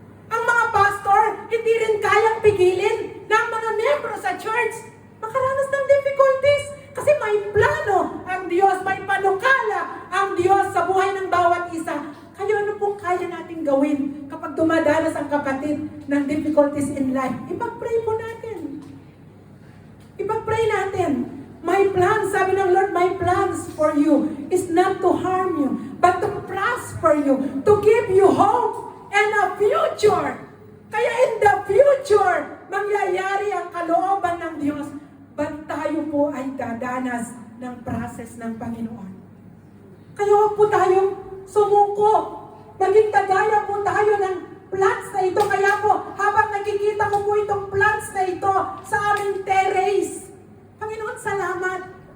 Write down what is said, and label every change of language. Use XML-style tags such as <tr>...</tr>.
<tl>Ang mga pastor hindi rin kayang pigilin ng mga membro sa church makaranas ng difficulties. Kasi may plano ang Diyos, may panukala ang Diyos sa buhay ng bawat isa. Kaya ano pong kaya natin gawin kapag dumadanas ang kapatid ng difficulties in life? Ipag-pray po natin. Ipag-pray natin.</tl> <en>My plans,</en> <tl>sabi ng Lord,</tl> <en>my plans for you is not to harm you, but to prosper you, to give you hope and a future.</en> <tl>Kaya in the future, mangyayari ang kalooban ng Diyos. But tayo po ay dadanas ng process ng Panginoon. Kaya huwag po tayong sumuko. Maging tagaya po tayo ng plans na ito. Kaya po, habang nakikita ko po itong plans na ito sa aming terrace, Panginoon, salamat.</tl>